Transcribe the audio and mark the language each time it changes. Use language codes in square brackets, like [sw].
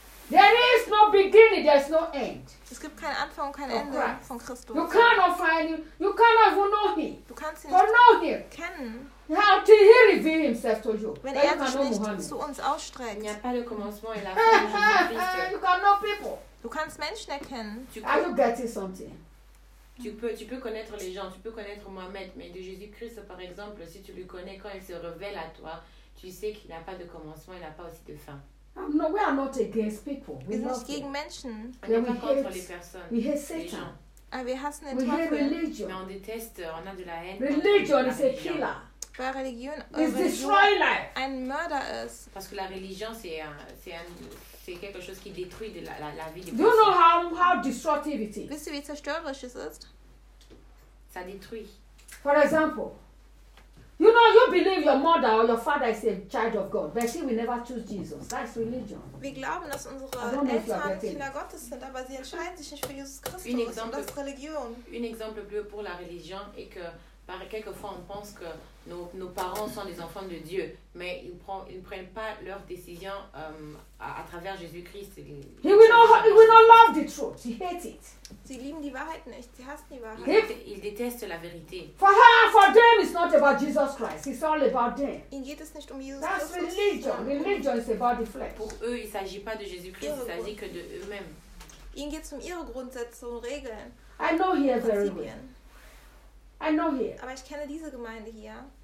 [en] There is no beginning, there is no end. [de] Es gibt keinen Anfang und kein Ende von Christus. [en] You cannot find him. You cannot even know him. [de] Du kannst ihn nicht kennen. [en] How to he reveal himself to you? [de] Wenn er sich nicht zu uns ausstreckt. [fr] Il n'y a pas le commencement et la fin. [en] You can know people. [de] Du kannst Menschen erkennen. [en] Are you getting something? [fr] Tu peux connaître les gens, tu peux connaître Mohammed, mais de Jésus-Christ, par exemple, si tu le connais quand il se révèle à toi, tu sais qu'il n'a pas de commencement, il n'a pas aussi de fin. [en] No, we are not against people. [de] Wir sind nicht gegen Menschen. Wir hassen Satan. Wir hassen Religion. [fr] Mais on déteste, on a de la haine. [en] Religion is a killer. [de] Weil Religion ein Mörder ist. [fr] Parce que la religion c'est quelque chose qui détruit la vie. [en] Do you know how destructive it is? [de] Wisst ihr, wie zerstörerisch es ist? [fr] Ça détruit. [en] For example, you know you believe your mother or your father is a child of God, but she will never choose Jesus. That's religion. [de] Wir glauben, dass unsere Eltern Kinder Gottes sind, aber sie entscheiden sich nicht für Jesus Christus. [fr] Exemple, [de] und das Religion. [fr] Un exemple bleu pour la religion est que par quelquefois on pense que nos parents sont des enfants de Dieu, mais ils ne prennent pas leurs décisions à travers Jésus-Christ. [en] He will not love the truth. He hates it. [de] Sie lieben die Wahrheit nicht. Sie hassen die Wahrheit. [fr] Ils détestent la vérité. [en] For them, it's not about Jesus Christ. It's all about them. [de] Ihnen geht es nicht um Jesus. [en] That's religion. Religion is about the flesh. [fr] Pour eux, il ne s'agit pas de Jésus-Christ. Il s'agit que de eux-mêmes. [de] Ihnen geht es um ihre Grundsätze und Regeln. [en] I know here very well. I know here. [de] Aber ich kenne diese Gemeinde hier.